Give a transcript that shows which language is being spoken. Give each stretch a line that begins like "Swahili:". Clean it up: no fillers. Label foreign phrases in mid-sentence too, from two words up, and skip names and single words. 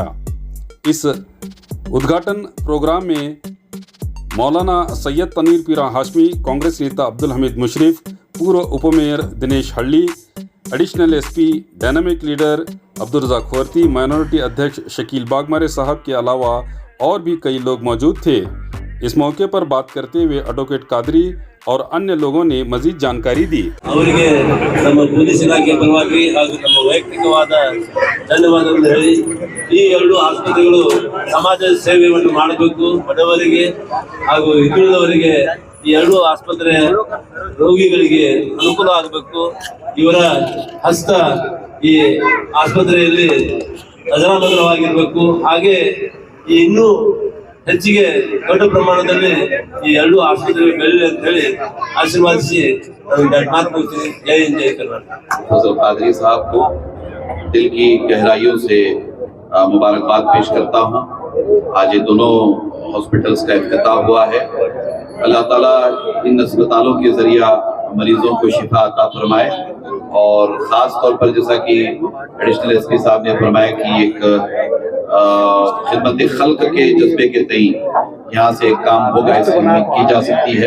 Hindi: इस उद्घाटन प्रोग्राम में मौलाना सैयद तनीर पीरा हाशमी, कांग्रेस नेता अब्दुल हमीद मुशरिफ, पूर्व उपमेयर दिनेश हल्ली,
English: additional SP dynamic leader
Hindi: अब्दुल रज़ाक खोरती, माइनॉरिटी अध्यक्ष शकील बागमारे साहब के अलावा और भी कई लोग मौजूद थे। इस मौके पर बात करते हुए एडवोकेट कादरी और अन्य लोगों ने मजीद जानकारी दी।
Kannada: ಅವರಿಗೆ ನಮ್ಮ ಪೊಲೀಸ್ ಇಲಾಖೆ ಪರವಾಗಿ ಹಾಗೂ ನಮ್ಮ ವೈಯಕ್ತಿಕವಾದ ಧನ್ಯವಾದಗಳನ್ನು ಹೇಳಿ ಈ ಎರಡು ಆಸ್ಪತ್ರೆಗಳು ಸಮಾಜ ಸೇವೆಯನ್ನು ಮಾಡಬೇಕು, ಬಡವರಿಗೆ ಹಾಗೂ ಹಿಂದುಳಿದವರಿಗೆ ಈ ಎರಡು ಆಸ್ಪತ್ರೆ ರೋಗಿಗಳಿಗೆ ಅನುಕೂಲ ಆಗಬೇಕು। ಇವರ ಹಸ್ತ ಈ ಆಸ್ಪತ್ರೆಯಲ್ಲಿ ಅಜರಾಮರವಾಗಿರಬೇಕು। ಹಾಗೆ ಈ ಇನ್ನೂ ಹೆಚ್ಚಿಗೆ ದೊಡ್ಡ ಪ್ರಮಾಣದಲ್ಲಿ ಈ ಎರಡು ಆಸ್ಪತ್ರೆ ಬೆಳೆಯಲಿ ಅಂತ ಹೇಳಿ ಆಶೀರ್ವಾದಿಸಿ ಮಾತು ಕೊಡ್ತೀನಿ। ಜೈ ಹಿಂದ್, ಜೈ ಕರ್ನಾಟಕ।
Hindi: कादरी साहब को दिल की गहराइयों से मुबारकबाद पेश करता हूँ। आज ये दोनों हॉस्पिटल्स का इफ्तिताह हुआ है। अल्लाह ताला इन अस्पतालों के जरिया मरीजों को शिफा अता फरमाए और ख़ास तौर पर जैसा कि
English: additional SP
Hindi: साहब ने फरमाया कि एक खिदमत खल्क के जज्बे के तई यहाँ से एक काम होगा, इसकी उम्मीद की जा सकती है।